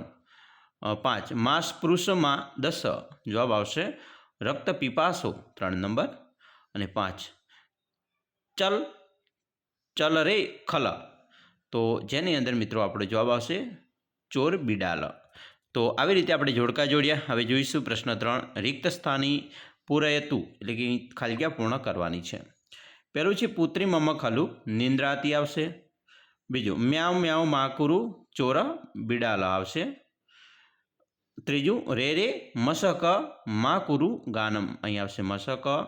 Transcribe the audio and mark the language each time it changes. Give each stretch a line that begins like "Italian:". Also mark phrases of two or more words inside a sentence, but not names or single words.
Gujarati: 5 માસ પુરુષમાં 10, જવાબ આવશે
Sanskrit: रक्त पीपासो,
Gujarati: 3 નંબર। અને 5
Sanskrit: चल चल रे खल,
Gujarati: તો જેની અંદર મિત્રો આપણો જવાબ આવશે
Sanskrit: चोर बिडाल।
Gujarati: तो આવી રીતે આપણે જોડકા જોડ્યા। હવે જોઈશું પ્રશ્ન 3
Sanskrit: रिक्त स्थानी पूरयतु,
Gujarati: એટલે કે ખાલી જગ્યા પૂર્ણ કરવાની છે। પહેલું છે
Sanskrit: पुत्री मम खलु निंद्राती
Gujarati: આવશે। બીજું
Sanskrit: म्याउ म्याउ माकुरु चोर बिडाल
Gujarati: આવશે। ત્રીજું
Sanskrit: रे रे मशक माकुरु गानम,
Gujarati: અહીં આવશે મશક।